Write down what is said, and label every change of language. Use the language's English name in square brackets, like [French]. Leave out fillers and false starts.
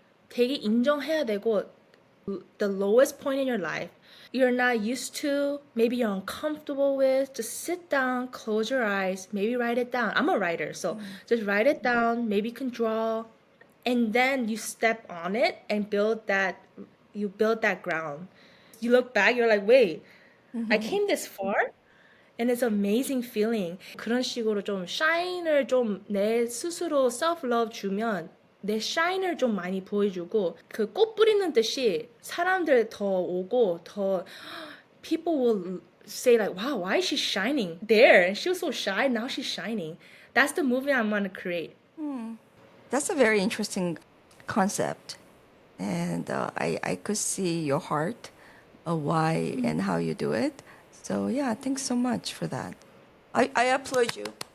[Korean] 되게 인정해야 되고, [English] the lowest point in your life, you're not used to, maybe you're uncomfortable with, just sit down, close your eyes, maybe write it down. I'm a writer, so just write it down, maybe you can draw, and then you step on it and you build that ground. You look back, you're like, wait, I came this far? And it's an amazing feeling. [Korean] 그런 식으로 좀 샤인을 좀 내 스스로 self-love 주면 내 샤인을 좀 많이 보여주고 그 꽃 뿌리는 듯이 사람들 더 오고 더 [English] people will say like, wow, why is she shining there? And she was so shy, now she's shining. That's the movie I want to create. That's a very interesting concept. And I could see your heart, why and how you do it. So, yeah, thanks so much for that. I applaud you.